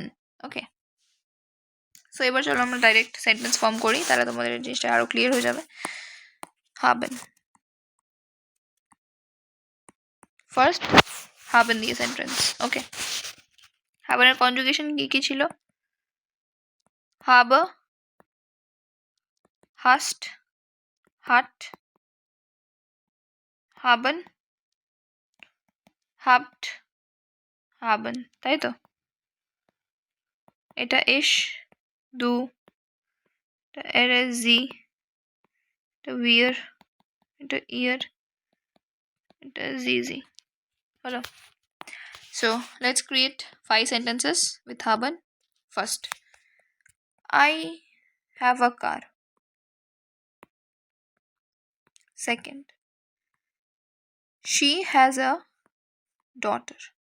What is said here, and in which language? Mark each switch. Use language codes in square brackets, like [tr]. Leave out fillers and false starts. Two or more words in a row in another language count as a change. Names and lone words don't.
[en] okay, so [bn] এবার চলো আমরা [en] direct sentence form [bn] করি, তাহলে তোমাদের এই জিনিসটা আরো ক্লিয়ার হয়ে যাবে। হাবেন, ফার্স্ট হাবেন দিয়ে সেন্টেন্স। ওকে, হাবেনের কনজুগেশন কি কি ছিল? [de] habe, hast, hat, haben, habt, haben, [bn] তাই তো? এটা [de] ich, du, [bn] এটা এরেজি, এটা উইয়ার, এটা ইয়ার, এটা জিজি। হলো। [en] So let's create 5 sentences with haben. First, I have a car. Second, she has a daughter.